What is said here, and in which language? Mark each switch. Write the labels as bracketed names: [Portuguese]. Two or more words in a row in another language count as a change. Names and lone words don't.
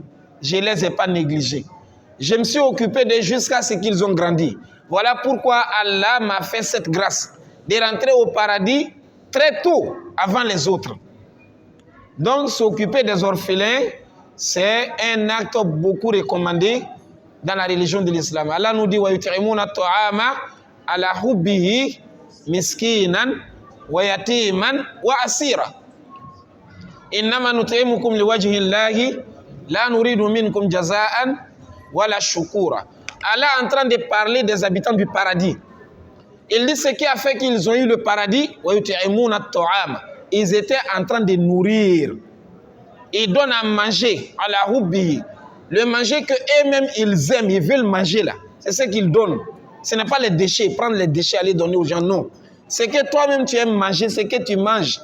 [French] Je ne les ai pas négligés. Je me suis occupé d'eux jusqu'à ce qu'ils ont grandi. Voilà pourquoi Allah m'a fait cette grâce de rentrer au paradis très tôt, avant les autres. Donc, s'occuper des orphelins, c'est un acte beaucoup recommandé dans la religion de l'islam. Allah nous dit [Arabic] ويطعمون الطعام على حبه مسكينا ويتيما وأسيرا. إنما نطعمكم لوجه الله لا نريد منكم جزاء ولا شكورا. [French] Allah est en train de parler des habitants du paradis. Il dit ce qui a fait qu'ils ont eu le paradis, [Arabic] ويطعمون الطعام. [French] Ils étaient en train de nourrir. Ils donnent à manger à la hubbihi. Le manger que eux-mêmes ils aiment, ils veulent manger là. C'est ce qu'ils donnent. Ce n'est pas les déchets, prendre les déchets, aller donner aux gens, non. C'est que toi-même tu aimes manger, c'est que tu manges.